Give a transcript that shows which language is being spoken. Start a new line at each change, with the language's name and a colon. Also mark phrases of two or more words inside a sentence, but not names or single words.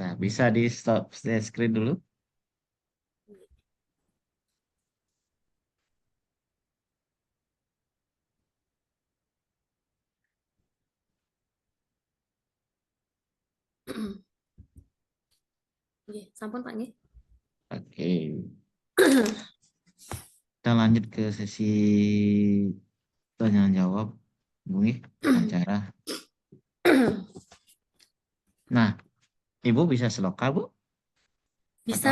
Indonesian: Bisa di stop share screen dulu. Oke,
Balinese: sampun Pak nggih.
Indonesian: Oke, kita lanjut ke sesi tanya jawab, Bu Ngi, wawancara. Nah, Ibu bisa sloka, Bu? Bisa